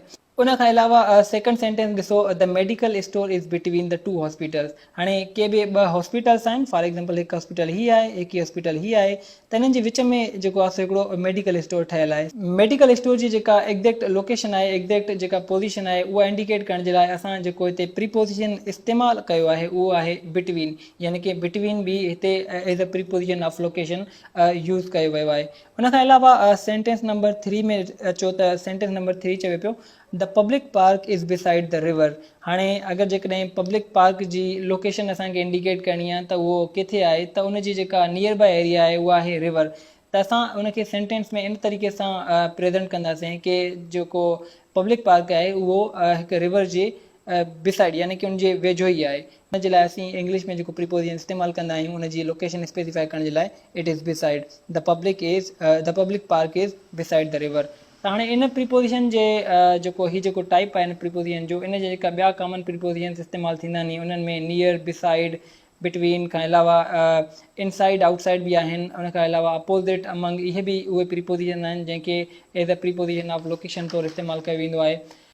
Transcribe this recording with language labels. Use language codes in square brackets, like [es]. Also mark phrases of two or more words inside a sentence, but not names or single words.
[sd] उन खां अलावा [en] second sentence [sd] ॾिसो, [en] The medical store is between the two hospitals. [sd] हाणे के बि ॿ हॉस्पिटल्स आहिनि, [en] for example [sd] हिकु हॉस्पिटल हीअ आहे, हिकु हॉस्पिटल हीअ आहे, त हिननि जे विच में जेको आहे सो हिकिड़ो मेडिकल स्टोर ठहियलु आहे। [en] medical store [sd] जी जेका [en] exact location [sd] आहे, एग्ज़ैक्ट जेका पोजीशन आहे उहा इंडिकेट करण जे लाइ असां जेको हिते प्रीपोजिशन इस्तेमालु कयो आहे उहो आहे बिटवीन, यानी कि बिटवीन बि हिते [en] as a preposition of location use [sd] कयो वियो आहे। उन खां अलावा [en] sentence number 3 [sd] में अचो त [en] sentence number 3 [sd] चवे पियो, [en] The public park is beside the river. [sd] हाणे अगरि जेकॾहिं [en] public park [sd] जी लोकेशन असांखे इंडिकेट करणी आहे त उहो किथे आहे, त उनजी जेका [en] near by area [sd] आहे उहा आहे रिवर। त असां उनखे सेंटेंस में इन तरीक़े सां प्रेज़ेंट कंदासीं कि जेको [en] public park [sd] आहे उहो हिकु रिवर जे बिसाइड यानी कि उनजे वेझो ई आहे। उन जे लाइ असीं इंग्लिश में जेको प्रीपोजिशन इस्तेमालु कंदा आहियूं उनजी लोकेशन स्पेसिफाई करण जे लाइ [en] It is beside the public park is beside the river. [sd] त हाणे इन प्रीपोजिशन जे जेको टाइप आहे इन प्रीपोजिशन जो, इन जा जेका ॿिया [en] common prepositions [sd] इस्तेमालु थींदा आहिनि उन्हनि में [en] near, beside, between [sd] खां अलावा [en] inside, outside [sd] बि आहिनि। उन खां अलावा [en] opposite, among, [sd] इहे बि उहे प्रीपोजिशन आहिनि जंहिंखे [en] as a preposition of location [sd] तौरु इस्तेमालु कयो वेंदो आहे।